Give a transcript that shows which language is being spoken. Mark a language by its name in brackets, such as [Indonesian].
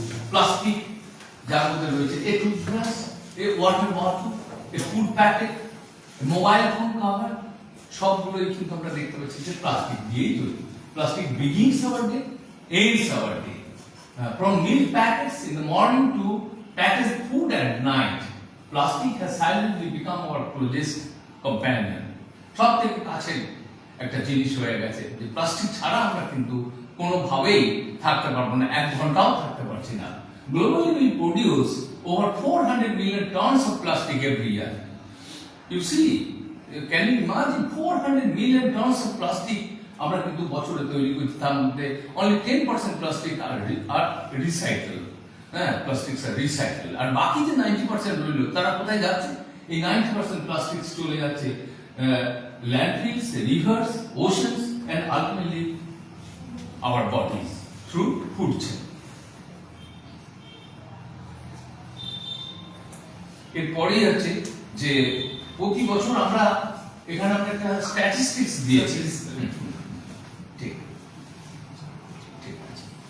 [Bangla] Plastic, যার মধ্যে রয়েছে এ toothbrush, a water bottle, A food packet, mobile phone cover, সবগুলোই কিন্তু আমরা দেখতে পাচ্ছি যে প্লাস্টিক দিয়েই তৈরি। [English] Plastic begins our day, ends our day. From milk packets in the morning to packaged food at night, plastic has silently become our closest companion. [Bangla] সব থেকে কাছে একটা জিনিস হয়ে গেছে, যে প্লাস্টিক ছাড়া আমরা কিন্তু কোনোভাবেই থাকতে পারবো না, 1 ঘন্টাও থাকতে পারছি না। [English] Globally, we produce over 400 million tons of plastic every year. You see, can you imagine 400 million tons of plastic [Bangla] আমরা কিন্তু বছরে তৈরি করছি, তার মধ্যে [English] only 10% plastic are recycled, plastics are recycled, [Bangla] আর বাকি যে 90% রইল তারা কোথায় যাচ্ছে? এই 90% প্লাস্টিক্স চলে যাচ্ছে [English] landfills, rivers, oceans, and ultimately our bodies through food chain. [Bangla] এরপরেই হচ্ছে যে প্রতি বছর আমরা এখানে আমরা একটা স্ট্যাটিস্টিক্স দিয়েছি, ঠিক ঠিক আছে।